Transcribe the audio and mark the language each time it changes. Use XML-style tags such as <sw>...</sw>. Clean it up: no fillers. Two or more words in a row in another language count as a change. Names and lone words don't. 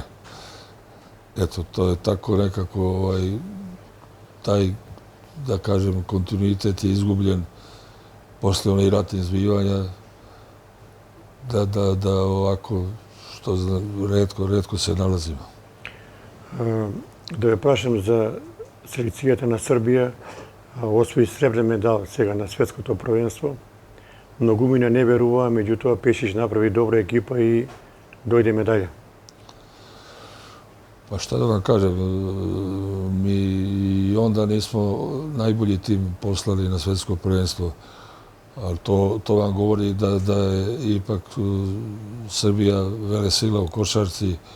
<sr>Eto, to je tako nekako taj, da kažem, kontinuitet je izgubljen posle onih ratnih zbivanja, da ovako, što redko se nalazimo.</sr> <mk>Да ве прашам за селекцијата на Србија, освои сребрен медал сега на светското првенство. Многумина не веруваа, меѓутоа Пешич направи добра екипа и дојде медаља.</mk> <sr>Pa šta da vam kažem, mi i onda nismo najbolji tim poslali na svetsko prvenstvo, ali to vam govori da je ipak Srbija velesila u košarci.</sr>